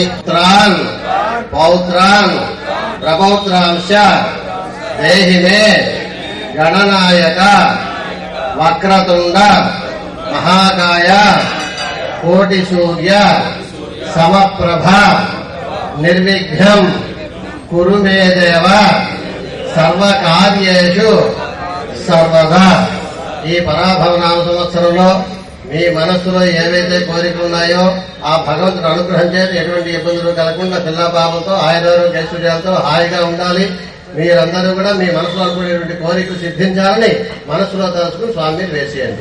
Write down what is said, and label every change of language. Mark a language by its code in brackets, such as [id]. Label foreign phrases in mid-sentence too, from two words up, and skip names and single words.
[sa] पुत्रान् पौत्रान् प्रपौत्रांश्च देहि मे गणनायक वक्रतुंड महाकाय कोटिसूर्य समप्रभ निर्विघ्नं कुरु मे देव सर्वकार्येषु सर्वदा [te] ఈ పరాభవనామ సంవత్సరంలో మీ మనస్సులో ఏవైతే కోరికలు ఉన్నాయో ఆ భగవంతుడు అనుగ్రహం చేసి ఎటువంటి ఇబ్బందులు కలగకుండా పిల్లపాపంతో ఆయురారోగ్య ఐశ్వర్యాలతో హాయిగా ఉండాలి. మీరందరూ కూడా మీ మనసులో అనుకునేటువంటి కోరికలు సిద్ధించాలని మనసులో తలుచుకుని స్వామిని వేసేయండి.